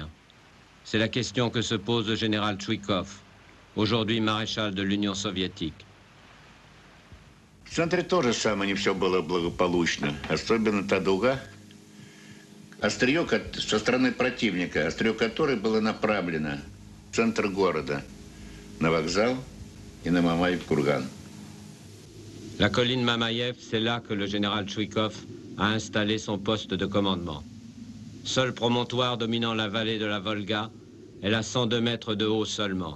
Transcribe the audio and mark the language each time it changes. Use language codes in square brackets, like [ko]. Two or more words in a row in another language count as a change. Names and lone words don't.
[fr] C'est la question que se pose le général Tchouikov, aujourd'hui maréchal de l'Union soviétique. [ru] В центре тоже самое не все было благополучно. Особенно та дуга, острие со стороны противника, острие которой было направлено в центр города, на вокзал и на Мамаев-Курган. [fr] La colline Mamayev, c'est là que le général Tchouikov a installé son poste de commandement. Seul promontoire dominant la vallée de la Volga, elle a 102 mètres de haut seulement.